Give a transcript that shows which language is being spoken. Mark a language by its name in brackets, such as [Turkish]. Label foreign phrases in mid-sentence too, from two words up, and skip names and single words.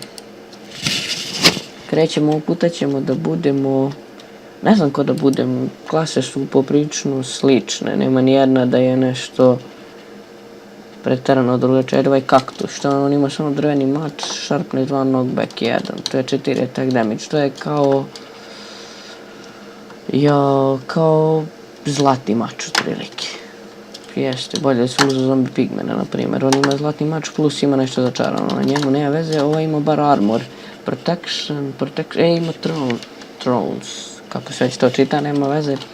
[Serbian] Krećemo, ovog puta ćemo da budemo... Ne znam ko da budem, klase su poprično slične, nema ni jedna da je nešto preterano drugačije. Ajde ovaj kaktus, što on ima samo drveni mač, sharpness 2, knockback 1, to je 4 [English] attack damage, [Serbian] to je kao... kao zlatni mač otprilike. Jeste, bolje da se uzeo zombi pigmena, na primjer. On ima zlatni mač plus ima nešto začarano na njemu, nema veze, ovo ima bar armor. Protection, ima thrones, kako se već to čita, nema veze.